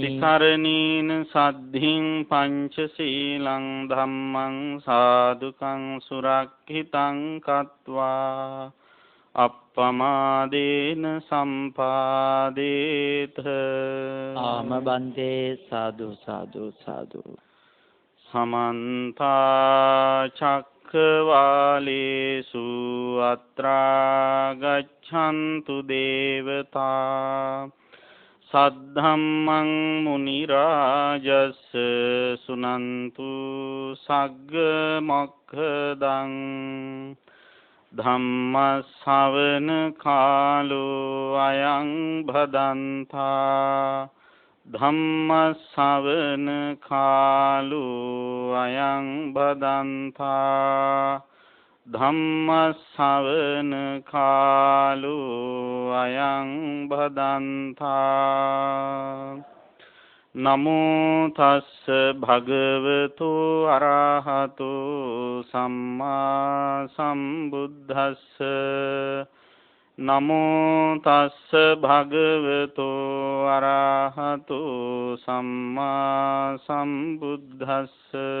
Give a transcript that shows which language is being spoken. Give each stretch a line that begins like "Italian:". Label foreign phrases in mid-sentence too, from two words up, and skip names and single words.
Pali: තිසරණීන සද්ධින් පංචශීලං ධම්මං සාදුකං සුරක්ඛිතං කତ୍වා අප්පමාදේන සම්පාදේත. ආම බන්තේ සාදු සාදු සාදු. සමන්ත චක්කවාලේසු අත්‍රා ගච්ඡන්තු දේවතා සද්ධම්මං මුනි රාජස් සුනන්තු සග්ග මොක්ඛදං ධම්ම ශ්‍රවණ කාලෝ අයං භදන්තා. ධම්ම ශ්‍රවණ කාලෝ අයං භදන්තා. ධම්ම ශ්‍රවණ කාලෝ අයං භදන්තා. නමෝ තස්ස භගවතු අරහතු සම්මා සම්බුද්දස්ස නමෝ තස්ස භගවතු අරහතු සම්මා සම්බුද්දස්ස